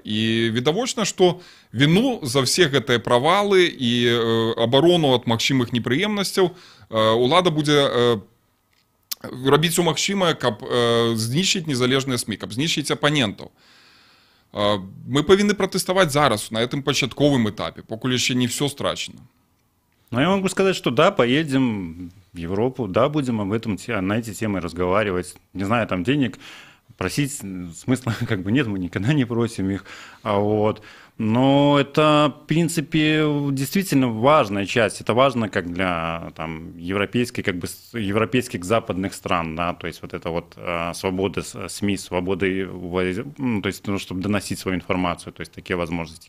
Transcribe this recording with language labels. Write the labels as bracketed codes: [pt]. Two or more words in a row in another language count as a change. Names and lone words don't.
[be] І відавочна, што віну за все гэтыя правалы і абарону ад магчымых непрыемнасцяў улада будзе рабіць умагчымае, каб знішчыць незалежныя СМІ, каб знішчыць апанентаў. Мы павінны пратэставаць зараз, на гэтым пачатковым этапе, покуль яшчэ не ўсё страчана. [ru] Ну, я могу сказать, что да, поедем в Европу, да, будем об этом, на эти темы разговаривать. Не знаю, там денег просить смысла как бы нет, мы никогда не просим их, вот. Но это, в принципе, действительно важная часть. Это важно как для там, европейских западных стран, да, то есть вот это вот свобода СМИ, свобода, ну, то есть, ну, чтобы доносить свою информацию, то есть такие возможности.